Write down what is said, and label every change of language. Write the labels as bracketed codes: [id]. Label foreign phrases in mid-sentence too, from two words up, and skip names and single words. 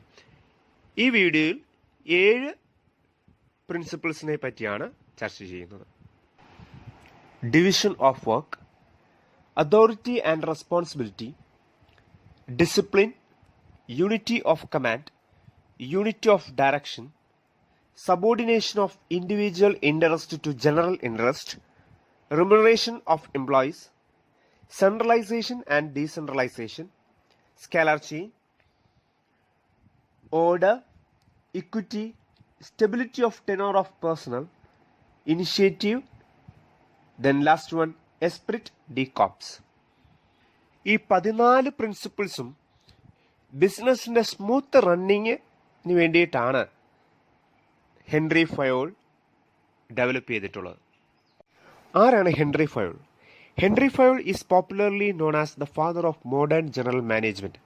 [ml] ഈ വീഡിയോയിൽ 7 പ്രിൻസിപ്പിൾസിനെ പറ്റിയാണ് ചർച്ച ചെയ്യുന്നത്. [en] division of work, authority and responsibility, discipline, unity of command, unity of direction, subordination of individual interest to general interest, remuneration of employees, centralization and decentralization, scalar chain, order, equity, stability of tenure of personnel, initiative, then last one, [fr] esprit de corps. [ml] ഈ 14 പ്രിൻസിപ്പിൾസും ബിസിനസ്സിൻ്റെ [en] smooth running [ml] വേണ്ടിയിട്ടാണ് ഹെൻറി ഫയോൾ ഡെവലപ്പ് ചെയ്തിട്ടുള്ളത്. ആരാണ് ഹെൻറി ഫയോൾ? [en] Henri Fayol is popularly known as the father of modern general management.